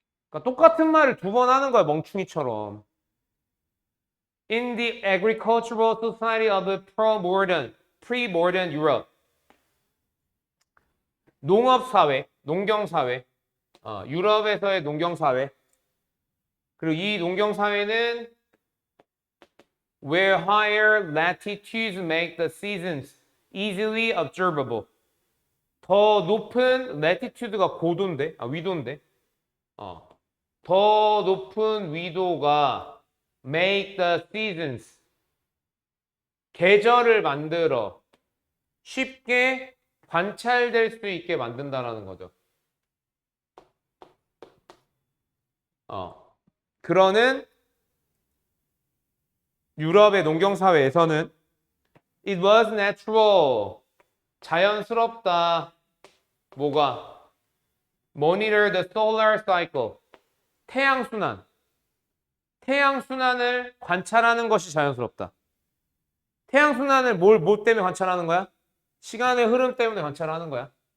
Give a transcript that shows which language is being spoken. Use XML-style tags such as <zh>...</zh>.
<ko>그러니까 똑같은 말을 두 번 하는 거야, 멍충이처럼.</ko> <en>In the agricultural society of the pre-modern Europe.</en> <ko>농업사회, 농경사회, 유럽에서의 농경사회. 그리고 이 농경사회는</ko> <en>where higher latitudes make the seasons easily observable.</en> <ko>더 높은 latitude가 고도인데, 위도인데, 더 높은 위도가</ko> <en>make the seasons,</en> <ko>계절을 만들어 쉽게 관찰될 수 있게 만든다라는 거죠. 그러는 유럽의 농경사회에서는</ko> <en>it was natural,</en> <ko>자연스럽다. 뭐가?</ko> <en>monitor the solar cycle,</en> <ko>태양순환. 태양순환을 관찰하는 것이 자연스럽다. 태양순환을 뭐 때문에 관찰하는 거야? 시간의 흐름 때문에 관찰하는 거야.</ko>